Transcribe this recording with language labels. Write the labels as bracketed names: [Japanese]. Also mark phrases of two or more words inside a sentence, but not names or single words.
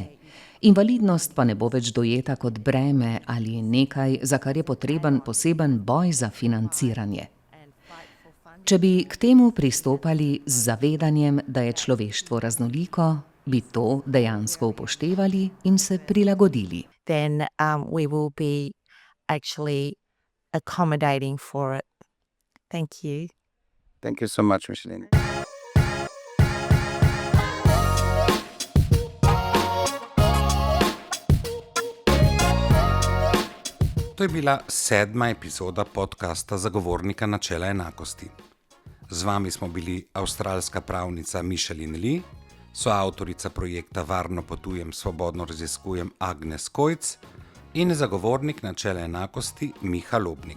[Slovenian] Invalidnost pa ne bo več dojeta kot breme ali nekaj, za kar je potreben poseben boj za financiranje. Če bi k temu pristopali z zavedanjem, da je človeštvo raznoliko, bi to dejansko upoštevali in se prilagodili. [English] Then we will be actually accommodating for it. Thank you. Thank you so much, Micheline. [Slovenian] To je bila 7. epizoda podcasta Zagovornika načela enakosti. Z vami smo bili avstralska pravnica Micheline Lee, soavtorica projekta Varno potujem, svobodno raziskujem Agnes Kojc in zagovornik načela enakosti Miha Lobnik.